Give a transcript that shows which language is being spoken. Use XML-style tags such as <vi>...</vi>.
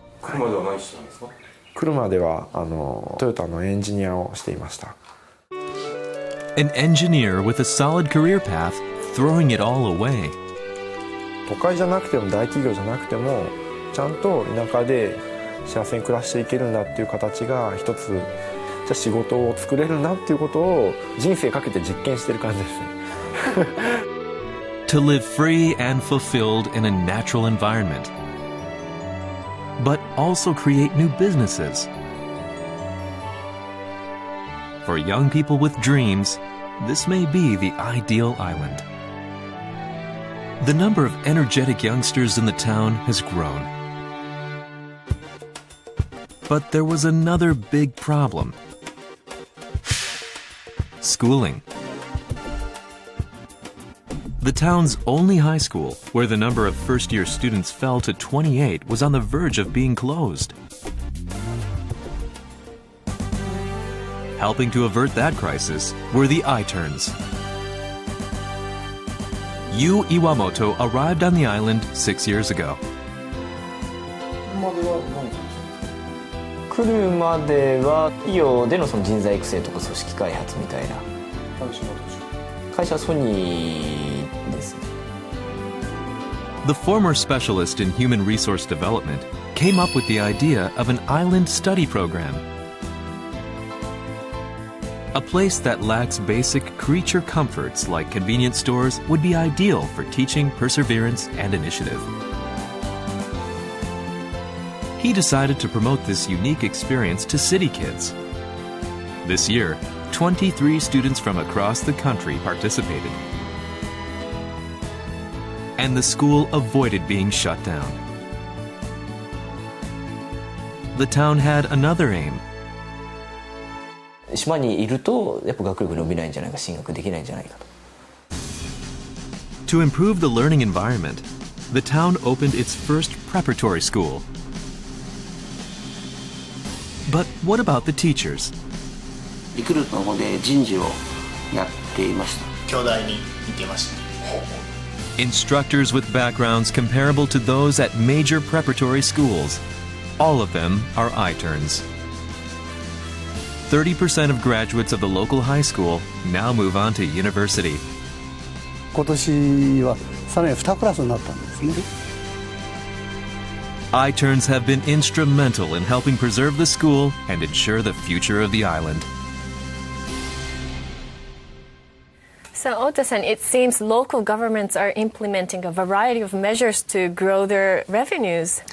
<ja>来るまではトヨタのエンジニアをしていました。</ja> <en>An engineer with a solid career path, throwing it all away.</en> <ja>都会じゃなくても大企業じゃなくてもちゃんと田舎で幸せに暮らしていけるんだっていう形が一つ、じゃあ仕事を作れるなっていうことを人生かけて実験してる感じですね。</ja> <en>To live free and fulfilled in a natural environment, but also create new businesses. For young people with dreams, this may be the ideal island. The number of energetic youngsters in the town has grown. But there was another big problem: schooling. The town's only high school, where the number of first-year students fell to 28, was on the verge of being closed. Helping to avert that crisis were the I-Turns. Yu Iwamoto arrived on the island 6 years ago.</en> <ja>来るまでは企業でのその人材育成とか組織開発みたいな会社はソニーです。</ja> <en>The former specialist in human resource development came up with the idea of an island study program. A place that lacks basic creature comforts like convenience stores would be ideal for teaching perseverance and initiative. He decided to promote this unique experience to city kids. This year, 23 students from across the country participated. And the school avoided being shut down. The town had another aim.</en> <ja>島にいるとやっぱ学力伸びないんじゃないか、進学できないんじゃないかと。</ja> <en>To improve the learning environment, the town opened its first preparatory school. But what about the teachers?</en> <ja>リクルートの方で人事をやっていました。京大に行っていました。</ja> <en>Instructors with backgrounds comparable to those at major preparatory schools. All of them are I-Turns. 30% of graduates of the local high school now move on to university.</en> <ja>今年はさらに2クラスになったんですね。</ja> <en>I-Turns have been instrumental in helping preserve the school and ensure the future of the island. So, Ota-san, it seems local governments are implementing a variety of measures to grow their revenues.</en>